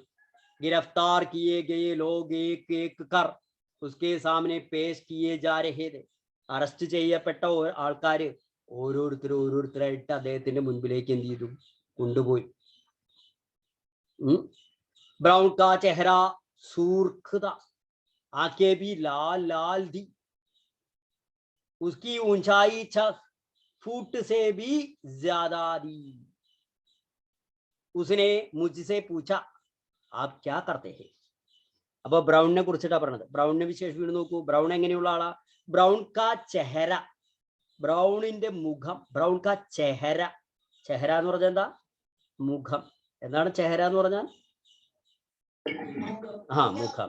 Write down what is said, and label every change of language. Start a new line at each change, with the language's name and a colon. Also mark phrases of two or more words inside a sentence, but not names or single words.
Hindi: गिरफ़्तार किए गए लोग एक एक कर उसके सामने पेश किए जा रहे थे,
Malayalam: അറസ്റ്റ് ചെയ്യപ്പെട്ട ആൾക്കാര് ഓരോരുത്തരായിട്ട് അദ്ദേഹത്തിന്റെ മുൻപിലേക്ക് എന്ത് ചെയ്തു?
Hindi: കൊണ്ടുപോയി. ब्राउन का चेहरा सुर्ख था, आंखें भी लाल लाल थी, उसकी ऊंचाई 6 फुट से भी ज्यादा थी, उसने मुझसे पूछा आप क्या करते हैं.
Malayalam: അപ്പൊ ബ്രൗണിനെ കുറിച്ചിട്ടാ പറഞ്ഞത്. ബ്രൗണിനെ വിശേഷിപ്പിച്ച് നോക്കൂ. ബ്രൗൺ എങ്ങനെയുള്ള ആളാ?
Hindi: ब्राउन का चेहरा,
Malayalam: ബ്രൗണിന്റെ മുഖം.
Hindi: ब्राउन का चेहरा,
Malayalam: ചെഹര എന്ന് പറഞ്ഞാൽ എന്താ? മുഖം. എന്താണ് ചെഹര എന്ന് പറഞ്ഞാൽ? മുഖം.